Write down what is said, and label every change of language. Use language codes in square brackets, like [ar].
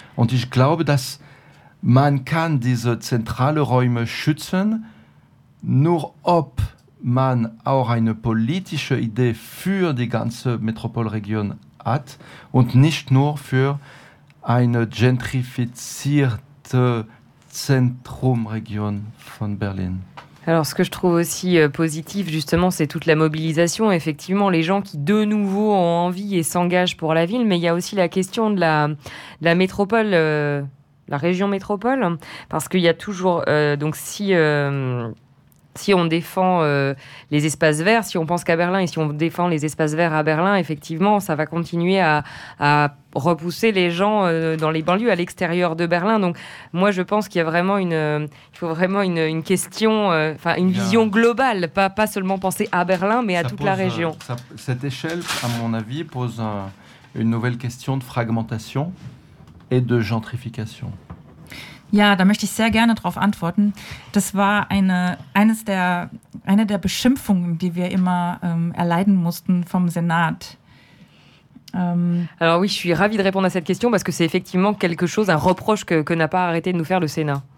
[de] Und ich glaube, dass man kann diese zentralen Räume schützen, nur ob man auch eine politische Idee für die ganze Metropolregion hat und nicht nur für eine gentrifizierte Zentrumregion von Berlin. [fr] Alors, ce que je trouve aussi positif, justement, c'est toute la mobilisation. Effectivement, les gens qui, de nouveau, ont envie et s'engagent pour la ville. Mais il y a aussi la question de la métropole, la région métropole. Parce qu'il y a toujours... donc, si on défend les espaces verts, si on pense qu'à Berlin, et si on défend les espaces verts à Berlin, effectivement, ça va continuer à repousser les gens dans les banlieues à l'extérieur de Berlin. Donc, moi, je pense qu'il y a vraiment une question, vision globale, pas seulement penser à Berlin, mais à toute la région. Cette échelle, à mon avis, pose une nouvelle question de fragmentation et de gentrification. [de] Ja, da möchte ich sehr gerne drauf antworten. Das war eine der Beschimpfungen, die wir immer erleiden mussten vom Senat. [fr] Alors oui, je suis ravie de répondre à cette question parce que c'est effectivement quelque chose, un reproche que n'a pas arrêté de nous faire le Sénat.